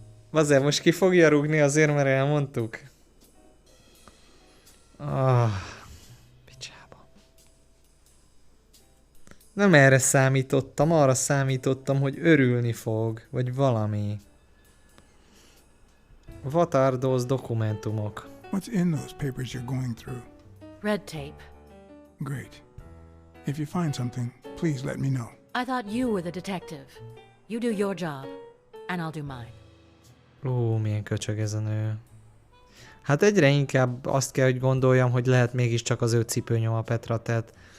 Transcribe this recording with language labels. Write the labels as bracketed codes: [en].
[hu] Azért most ki fogja rúgni azért, mert elmondtuk. Picsába. Nem erre számítottam, arra számítottam, hogy örülni fog, vagy valami. [en] What are those [hu] dokumentumok? [en] What's in those papers you're going through? Red tape. Great. If you find something, please let me know. I thought you were the detective. You do your job, and I'll do mine. [hu] Milyen köcsög ez a nő. Hát egyre inkább azt kell, hogy gondoljam, hogy lehet mégiscsak az ő cipőnyoma Petra, tehát...